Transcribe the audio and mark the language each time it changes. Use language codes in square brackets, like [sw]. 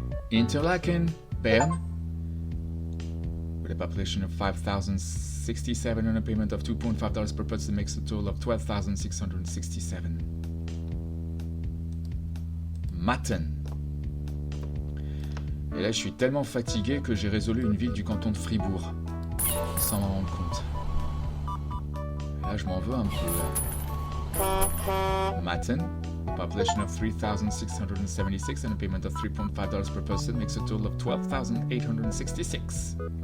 [en] Interlaken, Bern, with a population of 5,067 and a payment of $2.5 per person makes a total of 12,667. Matten. [fr] Et là, je suis tellement fatigué que j'ai résolu une ville du canton de Fribourg, sans m'en rendre compte. Et là, je m'en veux un peu. [en] Matten, a population of 3,676 and a payment of $3.5 per person makes a total of 12,866.